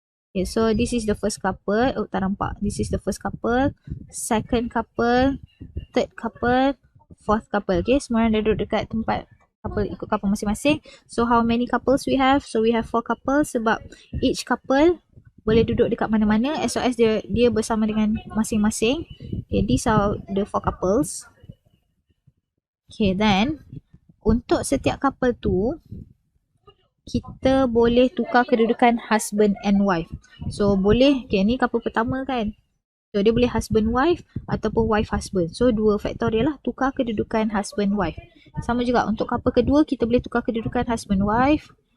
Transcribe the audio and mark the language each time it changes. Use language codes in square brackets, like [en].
[en] Okay, so this is the first couple. [ms] Oh, tak nampak. [en] This is the first couple, second couple, third couple, fourth couple. [ms] Okay, semua orang duduk dekat tempat couple, ikut couple masing-masing. [en] So, how many couples we have? So, we have 4 couples sebab each couple [ms] boleh duduk dekat mana-mana [en] as long as [ms] dia bersama dengan masing-masing. [en] Okay, these are the 4 couples. [ms] Okay, then untuk setiap couple tu, kita boleh tukar kedudukan husband and wife. So, boleh, okay, ni couple pertama kan. So, dia boleh husband wife ataupun wife husband. So, 2 factorial lah, tukar kedudukan husband wife. Sama juga untuk couple kedua, kita boleh tukar kedudukan husband wife.